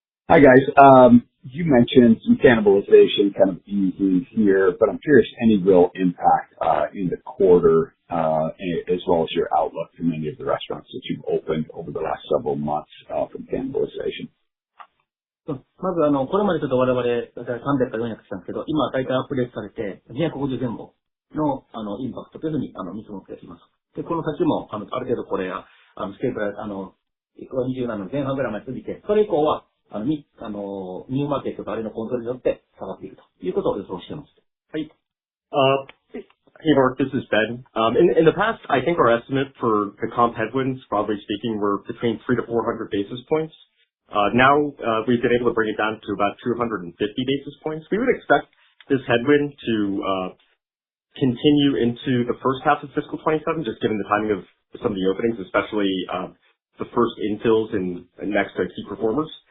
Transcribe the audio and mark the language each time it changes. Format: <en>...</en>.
<en>Hi, guys. You mentioned some cannibalization kind of easing here, but I'm curious, any real impact in the quarter, as well as your outlook for many of the restaurants that you've opened over the last several months from cannibalization?</en> <ja>まずこれまでちょっと我々、300か400したんですけど、今大体アップデートされて、250前後のインパクトというふうに見積もっています。で、この先もある程度これがステーブル、27の前半ぐらいまで過ぎて、それ以降はニューマーケットとあれのコントロールによって下がっていくということを予想しています。はい。</ja> <en>Hey Mark, this is Ben. In the past, I think our estimate for the comp headwinds, broadly speaking, were between 300 to 400 basis points. Now we've been able to bring it down to about 250 basis points. We would expect this headwind to continue into the first half of fiscal 27, just given the timing of some of the openings, especially the first infills and next key performers.</en>